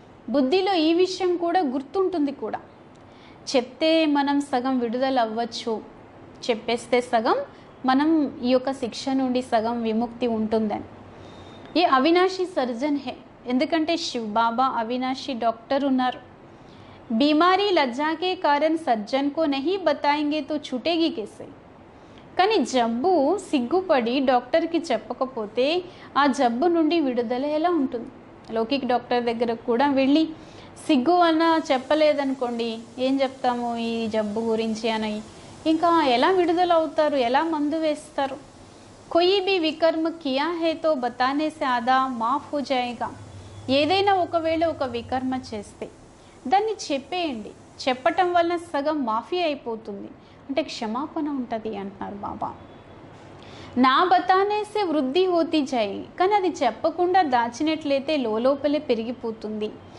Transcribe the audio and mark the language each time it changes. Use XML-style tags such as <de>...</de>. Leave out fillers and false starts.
<te>బుద్ధిలో ఈ విషయం కూడా గుర్తుంటుంది కూడా. చెప్తే మనం సగం విడుదల అవ్వచ్చు, చెప్పేస్తే సగం మనం ఈ యొక్క శిక్ష నుండి సగం విముక్తి ఉంటుందని.</te> <hi>ఏ అవినాశి సర్జన్ హే.</hi> <te>ఎందుకంటే శివ్ బాబా అవినాశి డాక్టర్ ఉన్నారు.</te> <hi>बीमारी लज्जा के कारण सर्जन को नहीं बताएंगे तो छूटेगी कैसे.</hi> <te>కానీ జబ్బు సిగ్గుపడి డాక్టర్కి చెప్పకపోతే ఆ జబ్బు నుండి విడుదల ఎలా ఉంటుంది. లౌకిక డాక్టర్ దగ్గర కూడా వెళ్ళి సిగ్గు అన్న చెప్పలేదనుకోండి ఏం చెప్తాము ఈ జబ్బు గురించి అని, ఇంకా ఎలా విడుదల అవుతారు, ఎలా మందు వేస్తారు.</te> <hi>कोई भी विकर्म किया है तो बताने से आधा माफ हो जाएगा.</hi> <te>ఏదైనా ఒకవేళ ఒక వికర్మ చేస్తే దాన్ని చెప్పేయండి. చెప్పటం వలన సగం మాఫీ అయిపోతుంది అంటే క్షమాపణ ఉంటుంది అంటున్నారు బాబా.</te> <hi>నా బతానేసే వృద్ధి హోతీ జాయి.</hi> <te>కానీ అది చెప్పకుండా దాచినట్లయితే లోపలే పెరిగిపోతుంది.</te>